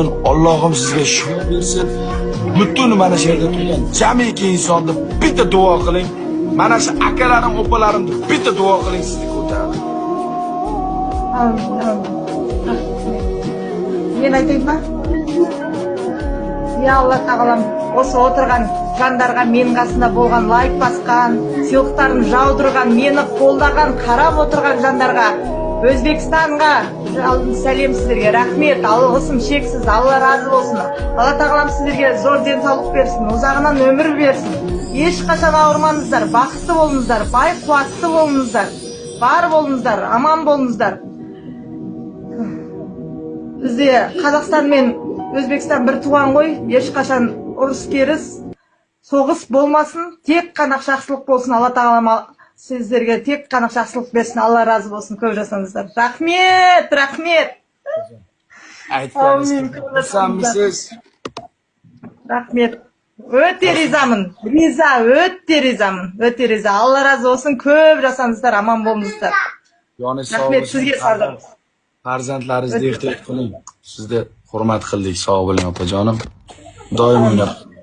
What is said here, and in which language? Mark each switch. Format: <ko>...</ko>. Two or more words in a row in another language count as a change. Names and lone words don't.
<uz>Allohim sizga shifo bersin. Butun mana shu yerda turgan jamiki insonni bitta duo qiling. Mana shu akalarim, opalarimni bitta duo qiling, sizni ko'taradi. Men aytayinmi?</uz> <kk>Ya Allah tağalam, осы отырған жандарға менің қасында болған, лайк басқан, сыйлықтарын жаудырған, мені қолдаған, қарап отырған жандарға, Өзбекстанға жалын сәлем сіздерге. Рахмет, алғысым шексіз, Алла разы болсын. Алла тағалам сіздерге зор денсаулық берсін, ұзағынан өмір берсін. ешқашан ауырмаңыздар, бақытты болыңыздар, бай қуатты болыңыздар, бар болыңыздар, аман болыңыздар. Бізде Қазақстан мен Өзбекстан бір туған ғой, ешқашан ұрыс керіс, соғыс болмасын, тек қана жақсылық болсын. Алла тағалам сіздерге тек қана жақсылық берсін. Алла разы болсын, көп жасаңыздар. Рахмет, рахмет.</kk> <uz>Aytganingiz xursandmisiz?</uz> <kk>Рахмет. Өте ризамын. Өте риза. Алла разы болсын, көп жасаңыздар, аман болыңыздар.</kk> <uz>Yoni sog'</uz> <kk>Рахмет</kk> <uz>bo'ling. sizga sardor. Farzandlaringizni ehtiyot qiling. Sizni hurmat qildik. Sog' bo'ling opajonim. Doim o'ynab</uz>